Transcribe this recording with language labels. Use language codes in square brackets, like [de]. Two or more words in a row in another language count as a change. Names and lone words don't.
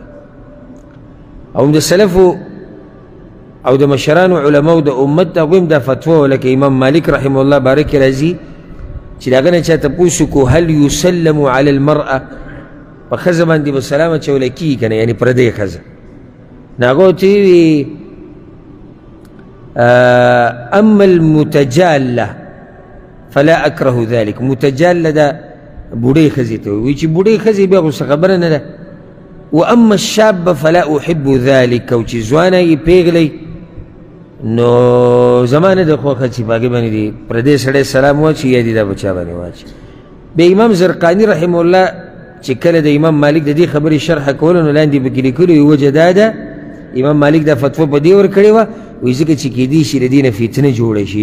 [ps] او د سلفو او د مشرانو علماو د امت د هغوی هم دا فتوا لکه امام مالک [ar] رحمه الله [ps] باره کې راځي چې د هغه نه چا تپوس وکړو [ar] هل یسلم علی المرأه، [ps] په ښځه باندې به سلام اچولی کېږي که نه، یعنې پردۍ ښځه. نو هغه ورته ووي [ar] اما المتجاله فلا اکره ذلك. [ps] متجاله ده بوډۍ ښځې ته وایي چې بوډۍ ښځې بیا خو څه خبره نه ده. [ar] واما الشابه فلا احب ذلك، [ps] او چې ځوانه یې پیغلی نو زما نه ده خوښه چې په هغې باندې دې پردی سړی سلام واچي یا دې دا په چا باندې واچي. بیا امام زرقاني [ar] رحمه الله [ps] چې کله د امام مالک د دې خبرې شرحه کوله نو لاندې پکې لیکلي وجه دا ده امام مالک دا فتوا په دې ورکړې وه، وایي ځکه چې کیدی شي د دې نه فتنه جوړه شي.